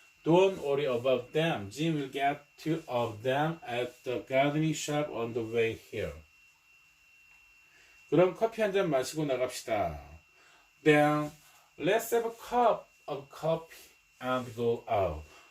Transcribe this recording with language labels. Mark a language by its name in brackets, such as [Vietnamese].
[English] Don't worry about them. Jim will get 2 of them at the gardening shop on the way here. [Korean] 그럼 커피 한 잔 마시고 나갑시다. [English] Then let's have a cup of coffee and go out.